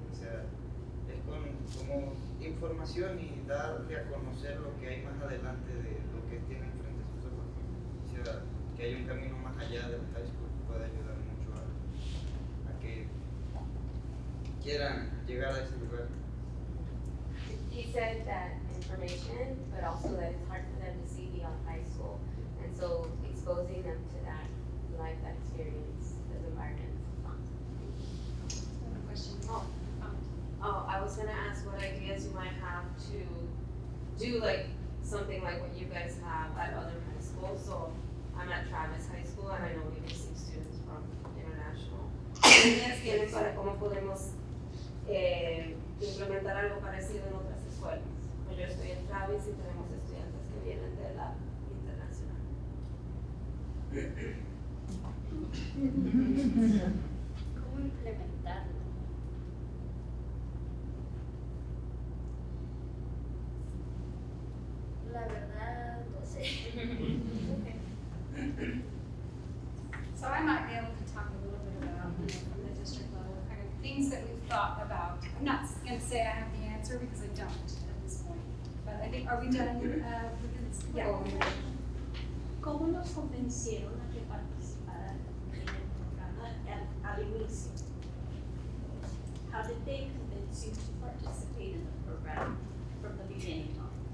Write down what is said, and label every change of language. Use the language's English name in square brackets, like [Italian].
[Spanish] O sea, es como información y darle a conocer lo que hay más adelante de lo que tienen frente a sus ojos. O sea, que hay un camino más allá del high school que puede ayudar mucho a que quieran llegar a ese lugar. [English] He said that information, but also that it's hard for them to see beyond high school. And so exposing them to that life, that experience, those environments. Another question. Oh, I was gonna ask what ideas you might have to do like something like what you guys have at other high schools. So I'm at Travis High School and I know we receive students from international. [Spanish] ¿Qué ideas tienen para cómo podemos implementar algo parecido en otras escuelas? Pues yo estoy en Travis y tenemos estudiantes que vienen de la internacional. ¿Cómo implementarlo? La verdad, no sé. [English] So I might be able to talk a little bit about, from the district level, kind of things that we've thought about. I'm not going to say I have the answer because I don't at this point. But I think, are we done with this? Yeah. [Spanish] ¿Cómo los convencieron a que participaran en el programa al inicio? [English] How did they convince you to participate in the program from the beginning on?